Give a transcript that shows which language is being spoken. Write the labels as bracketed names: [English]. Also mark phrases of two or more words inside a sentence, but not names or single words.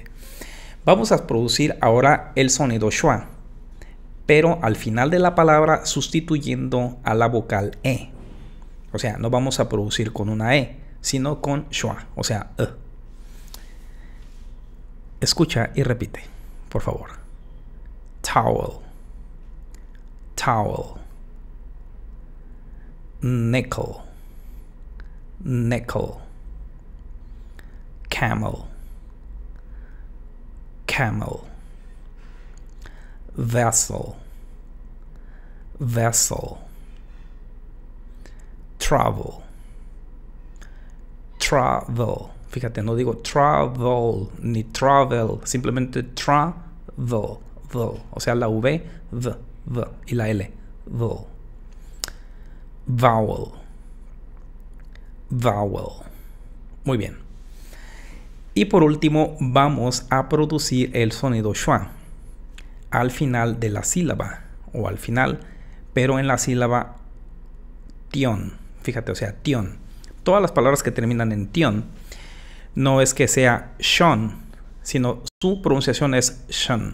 [Spanish] Vamos a producir ahora el sonido schwa, pero al final de la palabra sustituyendo a la vocal E. O sea, no vamos a producir con una E, sino con schwa, o sea, E. Escucha y repite, por favor. [English] Towel. Towel. Nickel. Nickel. Camel. Camel. Vessel. Vessel. Travel. Travel. [Spanish] Fíjate, no digo travel ni travel, simplemente travel. O sea, la V, V y la L. Vowel. [English] Vowel. Vowel. [Spanish] Muy bien. Y por último, vamos a producir el sonido schwa al final de la sílaba, o al final, pero en la sílaba tion. Fíjate, o sea, tion. Todas las palabras que terminan en tion, no es que sea shon, sino su pronunciación es shun.